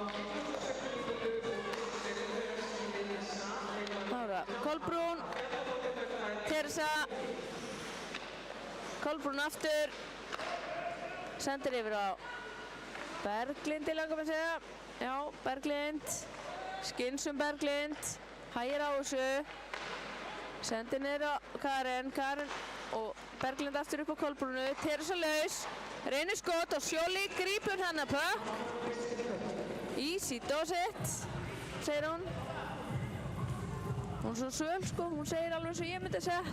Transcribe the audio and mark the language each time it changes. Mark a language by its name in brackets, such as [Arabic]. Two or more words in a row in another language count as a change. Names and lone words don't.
[Icelandic] Þá það Kolbrún, Teresa, Kolbrún aftur, sendir yfir á Berglindi langar maður að segja. Já, Berglind, skynsum Berglind, hægir á þessu. Sendi niður á Karen og Berglind aftur upp á Kolbrúnu. Teresa laus, reynir skot og Sjóli grípur hennar pökk. [English] Easy does it, [Icelandic] segir hún. Hún er svo svöl sko, hún segir alveg eins og ég myndi að segja.